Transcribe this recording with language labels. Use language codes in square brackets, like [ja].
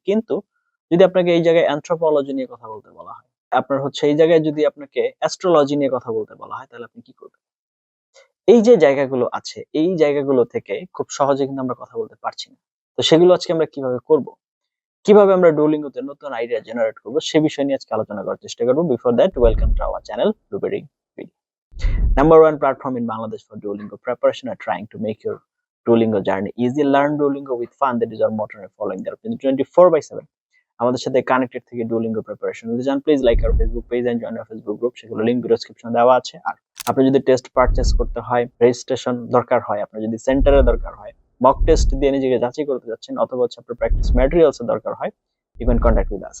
[bn] কিন্তু যদি আপনাকে এই জায়গায় অ্যানথ্রোপোলজি নিয়ে কথা বলতে বলা হয়, আপনার হচ্ছে এই জায়গায় যদি আপনাকে অ্যাস্ট্রোলজি নিয়ে কথা বলতে বলা হয় তাহলে আপনি কি করবেন? এই যে জায়গাগুলো আছে, এই জায়গাগুলো থেকে খুব সহজে কিন্তু আমরা কথা বলতে পারছি না। তো সেগুলো আজকে আমরা কিভাবে করব? কিভাবে আমরা ডুওলিঙ্গোতে নতুন আইডিয়া জেনারেট করব সে বিষয় নিয়ে আজকে আলোচনা করার চেষ্টা করব। [en] Before that, welcome to our channel Ruberi video. Number one platform in Bangladesh for Duolingo preparation are trying to make your Duolingo journey easy. Learn Duolingo with fun. That is our motto and following that 24/7 [bn] আমাদের সাথে connected থেকে Duolingo preparation যদি চান [en] please like our Facebook page and join our Facebook group, [bn] সেগুলো link ডেসক্রিপশনে দেওয়া আছে। আর আপনি যদি টেস্ট পারচেজ করতে হয়, রেজিস্ট্রেশন দরকার হয়, আপনার যদি সেন্টারে দরকার হয়, মক টেস্ট দিয়ে নিজেকে যাচাই করতে যাচ্ছেন অথবা হচ্ছে আপনার প্র্যাকটিস ম্যাটেরিয়ালস দরকার হয়, [en] You can contact with us.